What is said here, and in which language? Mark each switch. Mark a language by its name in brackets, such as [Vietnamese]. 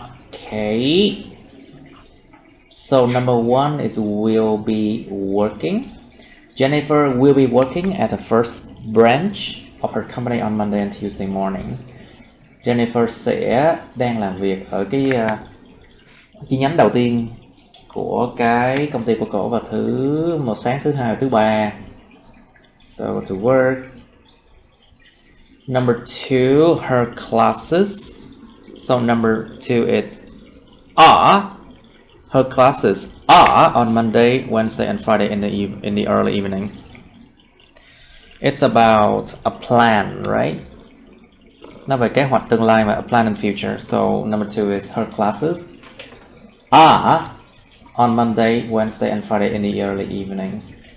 [English] Okay. So number 1 is will be working. Jennifer will be working at the first branch of her company on Monday and Tuesday morning. [Vietnamese] Jennifer sẽ đang làm việc ở cái chi nhánh đầu tiên của cái công ty của cổ vào sáng thứ hai và thứ ba. [English] So to work. Number 2, her classes. So number 2 is are. Her classes are on Monday, Wednesday, and Friday in the early evening. It's about a plan, right? [Vietnamese] Nó về kế hoạch tương lai mà, [English] a plan in future. So number 2 is her classes are on Monday, Wednesday, and Friday in the early evenings.